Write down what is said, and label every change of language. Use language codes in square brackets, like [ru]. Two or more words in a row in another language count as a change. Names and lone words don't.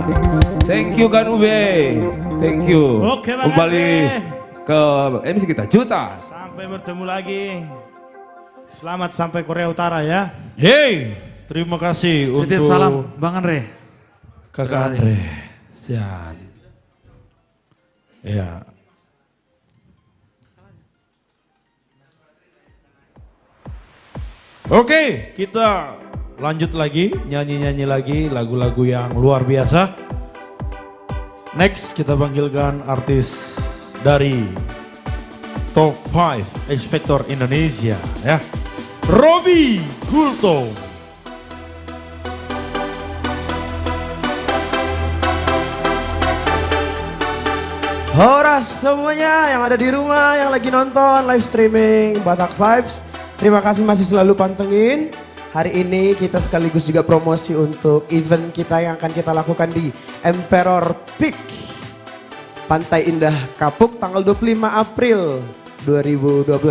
[en] Thank you Ganube, thank you. [id] Oke, Bang kembali Andre. ke MC kita Juta. Sampai bertemu lagi. Selamat sampai Korea Utara ya. Hey, terima kasih Titip untuk salam Bang Andre. Kakak Andre. Sian. Ya. Oke, kita lanjut lagi, nyanyi-nyanyi lagi lagu-lagu yang luar biasa. Next kita panggilkan artis dari Top 5 X Factor Indonesia ya. Robi Gultom. Horas semuanya yang ada di rumah, yang lagi nonton [en] live streaming [id] Batak Vibes. Terima kasih masih selalu pantengin. Hari ini kita sekaligus juga promosi untuk event kita yang akan kita lakukan di Emperor Peak Pantai Indah Kapuk tanggal 25 April 2026.